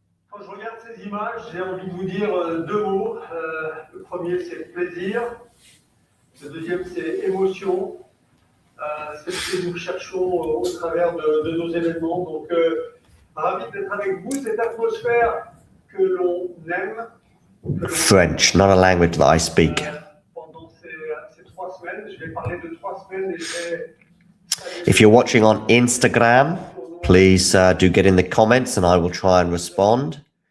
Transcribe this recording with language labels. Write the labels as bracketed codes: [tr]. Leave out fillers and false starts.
[fr] Quand je regarde ces images, j'ai envie de vous dire deux mots. Le premier, c'est plaisir. Le deuxième, c'est émotion. C'est ce que nous recherchons au travers de nos événements. Donc, ravi d'être avec vous. Cette atmosphère que l'on aime. [en] French, not a language that I speak. [fr] Pendant ces 3 semaines, je vais parler de 3 semaines et je vais... [en] If you're watching on Instagram, please do get in the comments and I will try and respond.